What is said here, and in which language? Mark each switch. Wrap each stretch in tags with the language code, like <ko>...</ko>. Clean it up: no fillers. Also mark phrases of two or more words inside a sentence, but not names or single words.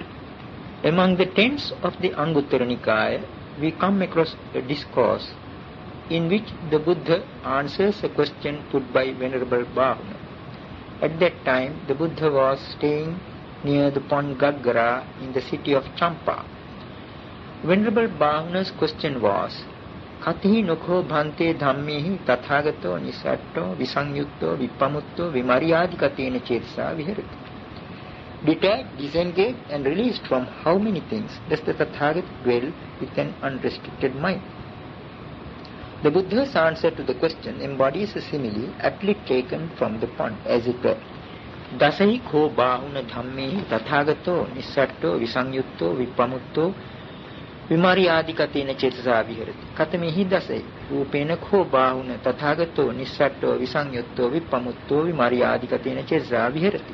<en>Among the texts of the Anguttara Nikaya, we come across a discourse in which the Buddha answers a question put by Venerable Bhavana. At that time, the Buddha was staying near the pond Gaggara in the city of Champa. Venerable Bhavana's question was,</en> <pi>Katihi nukho bhante dhammehi tathagato nisatto visanyutto vipamutto vimaryadikatena chetsa viharati.</pi> <en>Detached, disengaged and released from how many things does the Tathagata dwell with an unrestricted mind? The Buddha's answer to the question embodies a simile aptly taken from the pond, as it were.</en> <pi>Dasahi kho bahuna dhammehi tathagato nisatto visanyutto vipamutto vimaryadikatena chetasa viharati. Katamehi dasahi rupena kho bahuna tathagato nisatto visanyutto vipamutto vimaryadikatena chetasa viharati.</pi>